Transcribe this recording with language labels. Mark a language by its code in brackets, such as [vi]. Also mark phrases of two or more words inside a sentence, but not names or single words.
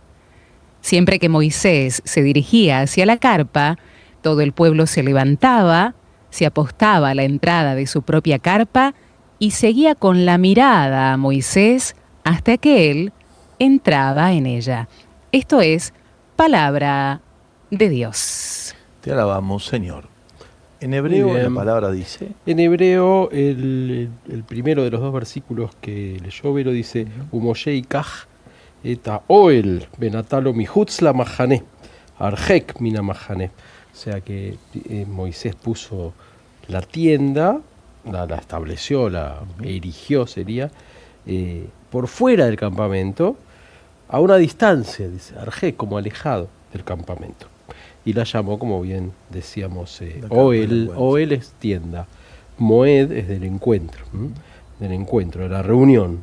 [es] Siempre que Moisés se dirigía hacia la carpa, todo el pueblo se levantaba, se apostaba a la entrada de su propia carpa y seguía con la mirada a Moisés hasta que él entraba en ella. Esto es palabra de Dios. Te alabamos, Señor. En hebreo la palabra dice... En hebreo, el primero de los dos versículos que leyó Vero dice: [he] ומשה יקח את האהל ונטה לו מחוץ למחנה הרחק מן המחנה. [es] O sea que Moisés puso la tienda, la estableció, la erigió, sería, por fuera del campamento, a una distancia, dice, arjek, como alejado del campamento. Y la llamó, como bien decíamos, Oel es tienda, Moed es del encuentro, de la reunión.